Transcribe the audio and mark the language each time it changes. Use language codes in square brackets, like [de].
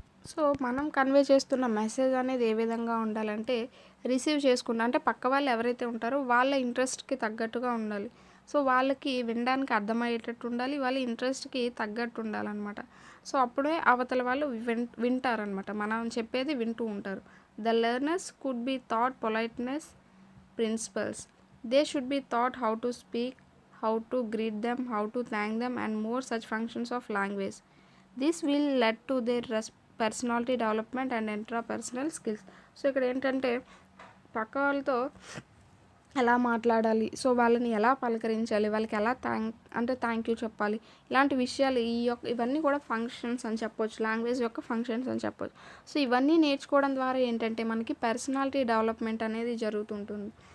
[te] So మనం convey చేస్తున్న message అనేది ఏ విధంగా ఉండాలంటే రిసీవ్ చేసుకుంటా అంటే పక్క వాళ్ళు ఎవరైతే ఉంటారో వాళ్ళ ఇంట్రెస్ట్కి తగ్గట్టుగా ఉండాలి. సో వాళ్ళకి వినడానికి అర్థమయ్యేటట్టు ఉండాలి, వాళ్ళ ఇంట్రెస్ట్కి తగ్గట్టు ఉండాలన్నమాట. సో అప్పుడే అవతల వాళ్ళు వింటారనమాట, మనం చెప్పేది వింటూ ఉంటారు. [en] The learners could be taught politeness principles. They should be taught how to speak, how to greet them, how to thank them and more such functions of language. This will lead to their personality development and intrapersonal skills. [te] So ఇక్కడ ఏంటంటే పక్క వాళ్ళతో ఎలా మాట్లాడాలి, so వాళ్ళని ఎలా పలకరించాలి, వాళ్ళకి ఎలా థ్యాంక్ యూ చెప్పాలి, ఇలాంటి విషయాలు ఇవన్నీ కూడా ఫంక్షన్స్ అని చెప్పొచ్చు, లాంగ్వేజ్ యొక్క ఫంక్షన్స్ అని చెప్పొచ్చు. సో ఇవన్నీ నేర్చుకోవడం ద్వారా ఏంటంటే మనకి పర్సనాలిటీ డెవలప్మెంట్ అనేది జరుగుతుంటుంది.